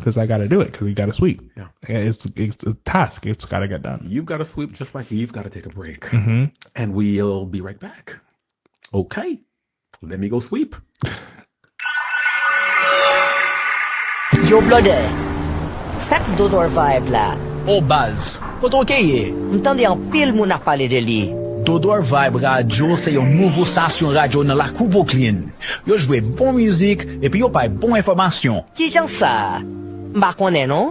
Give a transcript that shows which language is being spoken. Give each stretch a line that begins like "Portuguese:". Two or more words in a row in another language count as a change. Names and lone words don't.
English: Because I got to do it. Because we got to sweep. Yeah, it's a task. It's got to get done. You've got to sweep just like you've got to take a break. Mm-hmm. And we'll be right back. Okay, let me go sweep. Yo, brother,
Haitian Creole: sak Dodor vibe la. Oh, Baz, koto keye? M'tande an pile moun a pale de li. Dodor Vibe Radio se yon nouvo stasyon radio nan la Kou Brooklyn. Yo jwe bon müzik epi yo pay bon informasyon. Ki jan sa? Mba konen non?